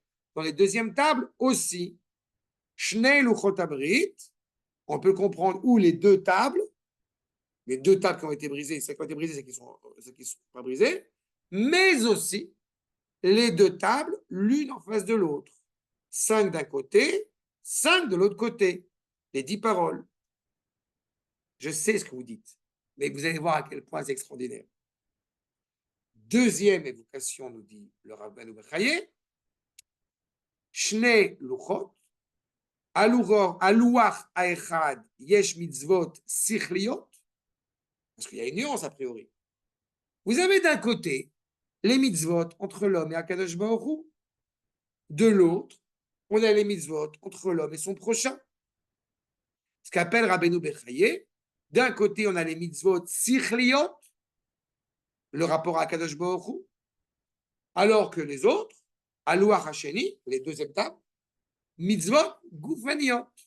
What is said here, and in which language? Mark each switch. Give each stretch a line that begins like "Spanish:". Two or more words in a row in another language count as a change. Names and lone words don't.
French: Dans les deuxièmes tables aussi.
Hebrew: שני לוחות הברית,
French: on peut comprendre où les deux tables qui ont été brisées, celles qui ont été brisées, celles qui ne sont pas brisées, mais aussi les deux tables, l'une en face de l'autre. 5 d'un côté, 5 de l'autre côté. Les 10 paroles. Je sais ce que vous dites, mais vous allez voir à quel point c'est extraordinaire. Deuxième évocation, nous dit le Rabbeinu Bechaye,
Hebrew: שני לוחות, הלוח האחד יש מצוות שכליות,
French: parce qu'il y a une nuance a priori. Vous avez d'un côté les mitzvot entre l'homme et
Hebrew: הקדוש ברוך הוא.
French: De l'autre, on a les mitzvot entre l'homme et son prochain. Ce qu'appelle Rabbeinu Bechaye, d'un côté, on a les
Hebrew: מצוות שכליות,
French: le rapport à
Hebrew: הקדוש ברוך הוא,
French: alors que les autres,
Hebrew: הלוח השני,
French: les deux étapes,
Hebrew: מצוות גופניות.